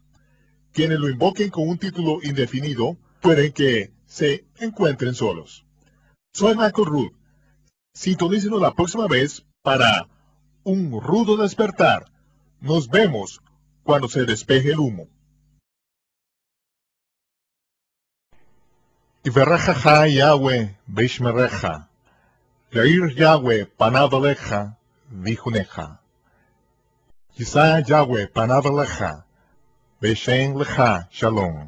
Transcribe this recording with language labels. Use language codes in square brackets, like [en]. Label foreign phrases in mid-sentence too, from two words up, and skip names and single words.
[es] Quienes lo invoquen con un título indefinido pueden que se encuentren solos. Soy Michael Root. Sintonícenos la próxima vez para un rudo despertar. Nos vemos cuando se despeje el humo. [he] יברכך יהוה וישמרך, יאר יהוה פניו אליך ויחנך. ישא יהוה פניו אליך, בשם לך שלום.